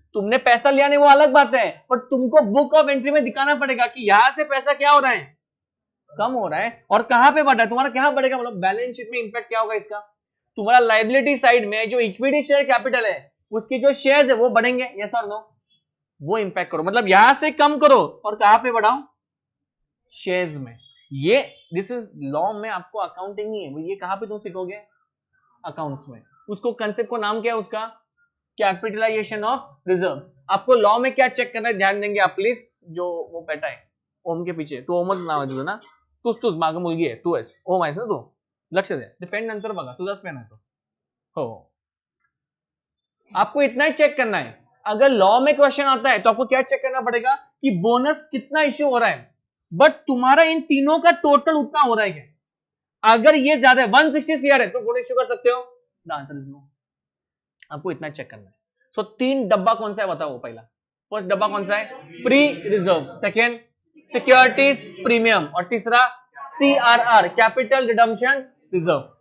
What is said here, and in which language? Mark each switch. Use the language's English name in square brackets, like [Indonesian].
[Hindi] तुमने पैसा लिया नहीं वो अलग बात है, पर तुमको बुक ऑफ एंट्री में दिखाना पड़ेगा कि यहां से पैसा क्या हो रहा है, कम हो रहा है, और कहां पे बढ़ रहा है, तुम्हारा क्या बढ़ेगा, मतलब बैलेंस शीट में इंपैक्ट क्या होगा इसका, तुम्हारा लायबिलिटी साइड में जो इक्विटी शेयर कैपिटल है उसकी जो शेयर्स है वो बढ़ेंगे, यस और नो, वो इंपैक्ट करो, मतलब यहां से कम करो और कहां पे बढ़ाओ, शेयर्स में। ये दिस इज लॉ में आपको अकाउंटिंग नहीं है, ये कहां पे तुम सीखोगे, अकाउंट्स में। उसको कंसेप्ट को नाम क्या है उसका, कैपिटलाइजेशन ऑफ रिजर्व्स। आपको लॉ में क्या चेक करना है ध्यान देंगे आप प्लीज, जो वो बैठा है ओम के पीछे, [Marathi] तू ओमच नाव आहे तुझं ना, तूच मागे मुलगी आहे, तू आहेस, ओम आहेस ना तू, लक्ष दे, पेन नंतर बघा, तुझाच पेन आहे तो, हो। [Hindi] आपको इतना ही चेक करना है, अगर लॉ में क्वेश्चन आता है तो आपको क्या चेक करना पड़ेगा कि बोनस कितना इश्यू हो रहा है, बट तुम्हारा इन तीनों का टोटल उतना हो रहा है क्या, अगर ये ज्यादा है 160 सीआर है तो बोनस इश्यू कर सकते हो, [English] The answer is no. [Hindi] आपको इतना चेक करना है। सो 3 डब्बा कौन सा है बताओ, पहला फर्स्ट डब्बा कौन सा है, pre reserve, second securities premium, और तीसरा CRR कैपिटल रिडम्पशन रिजर्व।